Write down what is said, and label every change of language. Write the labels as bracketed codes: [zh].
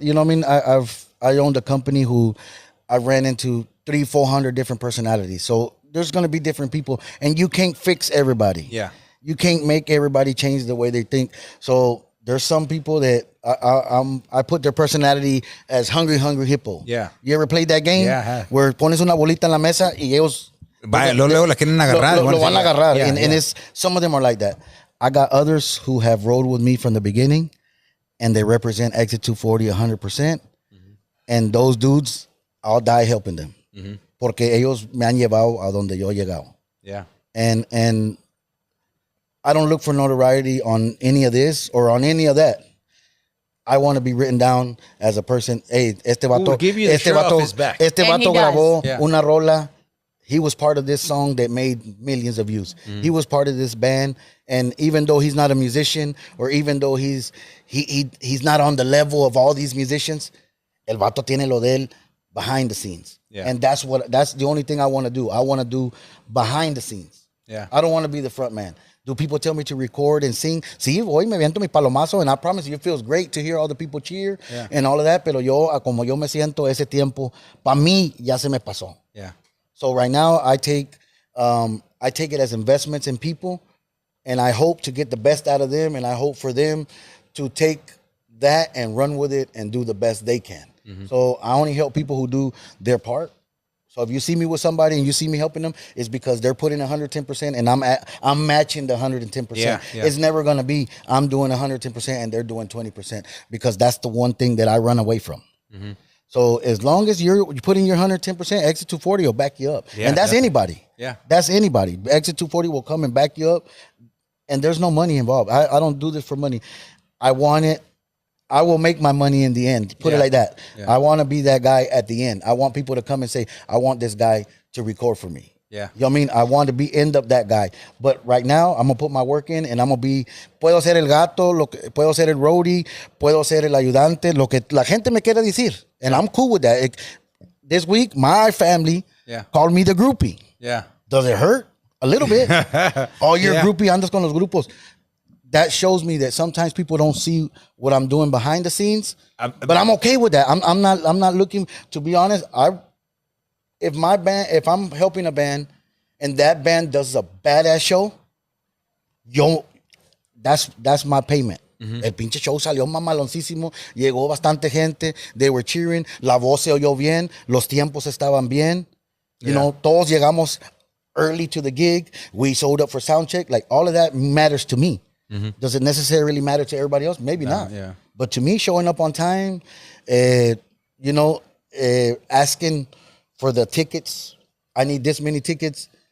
[en] I mean, I owned a company who I ran into 300-400 different personalities. So there's going to be different people, and you can't fix everybody. Yeah. You can't make everybody change the way they think. So there's some people that I put their personality as hungry hippo. Yeah. You ever played that game? Yeah, I have. [es] Where pones una bolita en la mesa y ellos Luego la quieren agarrar. Lo van a agarrar. [en] Yeah, and it's some of them are like that. I got others who have rode with me from the beginning, and they represent Exit 240 100%. And those dudes, I'll die helping them. [es] Porque ellos me han llevado a donde yo he llegado. [en] Yeah. And I don't look for notoriety on any of this or on any of that. I want to be written down as a person. [es] Hey, este vato, [en] give you the shirt off his back. [es] Este [en] And he [es] vato [en] does. [es] grabó una rola. [en] He was part of this song that made millions of views. He was part of this band, and even though he's not a musician, or even though he's not on the level of all these musicians, [es] el vato tiene lo de él [en] behind the scenes. Yeah. And that's the only thing I want to do. I want to do behind the scenes. Yeah. I don't want to be the front man. Do people tell me to record and sing? [es] Sí, hoy me viento mi palomazo, [en] and I promise you, it feels great to hear all the people cheer and all of that. [es] Pero como yo me siento, ese tiempo, para mí, ya se me pasó. [en] Yeah. So right now, I take it as investments in people, and I hope to get the best out of them, and I hope for them to take that and run with it and do the best they can. So I only help people who do their part. So if you see me with somebody and you see me helping them, it's because they're putting 110% and I'm matching the 110%. Yeah. It's never going to be I'm doing 110% and they're doing 20%, because that's the one thing that I run away from. So as long as you're putting your 110%, Exit 240 will back you up. Yeah, and that's definitely. anybody. Yeah. That's anybody. Exit 240 will come and back you up, and there's no money involved. I don't do this for money. I want it. I will make my money in the end. Put it like that. Yeah. I want to be that guy at the end. I want people to come and say, I want this guy to record for me. Yeah. You know what I mean? I want to end up that guy. But right now, I'm going to put my work in, and I'm going to be, [es] puedo ser el gato, puedo ser el roadie, puedo ser el ayudante, lo que la gente me quiera decir. [en] And I'm cool with that. This week, my family called me the groupie. Yeah. Does it hurt? A little bit. Oh, you're a groupie, [es] andas con los grupos. [en] That shows me that sometimes people don't see what I'm doing behind the scenes, but I'm okay with that. I'm not looking, to be honest. If I'm helping a band and that band does a badass show, that's my payment. [es] El pinche show salió mamaloncísimo, llegó bastante gente, [en] they were cheering, [es] la voz se oyó bien, los tiempos estaban bien. [en] You know, [es] todos llegamos [en] early to the gig, we showed up for sound check, like all of that matters to me. Does it necessarily matter to everybody else? Maybe not. Yeah. But to me, showing up on time, asking for the tickets, I need this many tickets.